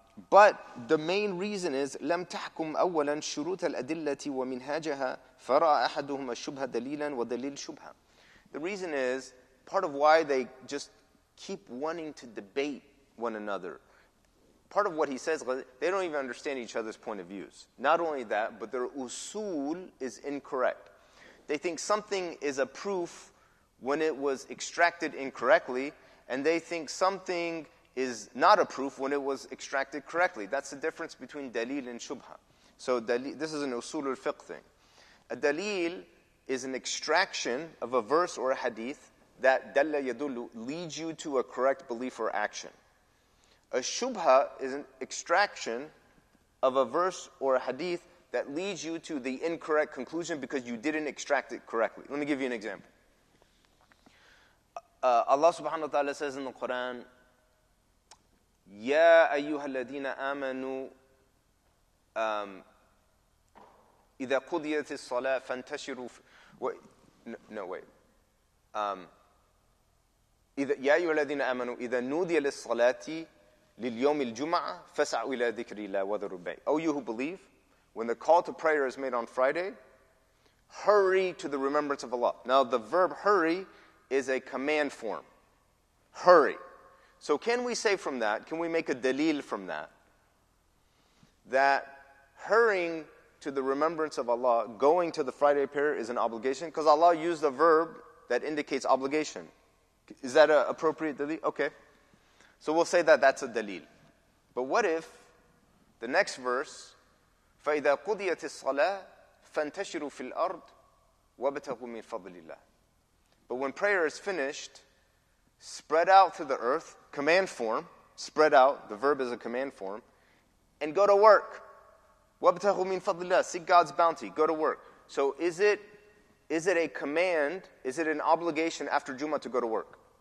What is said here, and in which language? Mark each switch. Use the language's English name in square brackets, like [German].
[English] But the main reason is [Arabic] لم تحكم أولا شروط الأدلة ومنهاجها فرأى أحدهم الشبهة دليلا ودليل شبهة. [English] The reason is, part of why they just keep wanting to debate one another. Part of what he says, they don't even understand each other's point of views. Not only that, but their usul is incorrect. They think something is a proof when it was extracted incorrectly, and they think something is not a proof when it was extracted correctly. That's the difference between dalil and shubha. So this is an usul al-fiqh thing. A dalil is an extraction of a verse or a hadith that dalla yadullu leads you to a correct belief or action. A shubha is an extraction of a verse or a hadith that leads you to the incorrect conclusion because you didn't extract it correctly. Let me give you an example. Allah subhanahu wa ta'ala says in the Quran, [Arabic] يَا أَيُّهَا الَّذِينَ آمَنُوا إذا قضيت الصلاة فانتشروا [English] no wait [Arabic] يا أيها الذين آمنوا إذا نودي للصلاة لليوم الجمعة فاسعوا إلى ذكر الله وذروا البيع. [English] O you who believe, when the call to prayer is made on Friday, hurry to the remembrance of Allah. Now the verb hurry is a command form. Hurry. So can we say from that, can we make a dalil from that, that hurrying to the remembrance of Allah, going to the Friday prayer is an obligation? Because Allah used a verb that indicates obligation. Is that an appropriate dalil? Okay. So we'll say that that's a dalil. But what if the next verse, [Arabic] فَإِذَا قُضِيَتِ الصَّلَاةِ فَانْتَشِرُوا فِي الْأَرْضِ وَابْتَغُوا مِنْ فَضْلِ اللَّهِ. [English] But when prayer is finished, spread out to the earth, command form, spread out, the verb is a command form, and go to work. [Arabic] وَابْتَغُوا مِنْ فَضْلِ اللَّهِ. [English] Seek God's bounty, go to work. So is it a command, is it an obligation after Jummah to go to work?